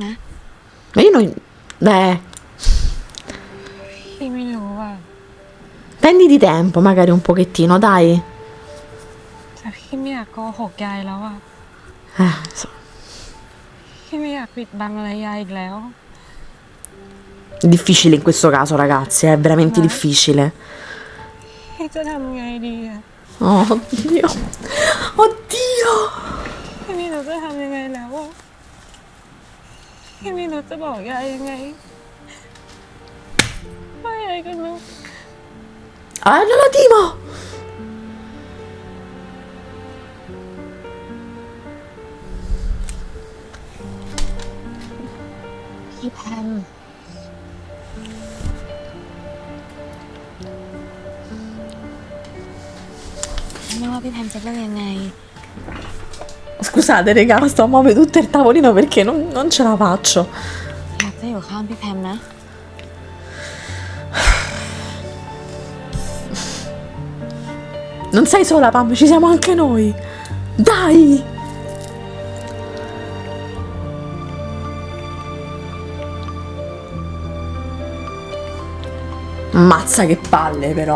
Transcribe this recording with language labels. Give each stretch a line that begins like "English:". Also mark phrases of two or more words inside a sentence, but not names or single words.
Italian: Ma io non. Beh.
Thai: พี่ไม่รู้อ่ะ
Italian: Prenditi tempo, magari un pochettino, dai.
Thai: แต่พี่ไม่อยากโกหกยายแล้วอ่ะ
Italian: So.
Thai: พี่ไม่อยากปิดบังอะไรยายอีกแล้ว
Italian: È difficile in questo caso, ragazzi, è veramente difficile.
Thai: พี่จะทำไงดีอ่ะ
Italian: Oh, oddio. Oddio.
Thai: พี่ไม่รู้จะทำยังไงแล้วอ่ะ พี่ไม่รู้จะบอกยายยังไงว่ายายก็รู้
Italian: Non lo Timo.
Thai: พี่แพมไม่ว่าพี่แพมจะเลือกยังไง
Italian: Scusate, raga, sto a muovere tutto il tavolino perché non ce la faccio.
Thai: อยากจะอยู่ข้างพี่แพมนะ
Italian: Non sei sola, Pam, ci siamo anche noi. Dai. Mazza che palle, però.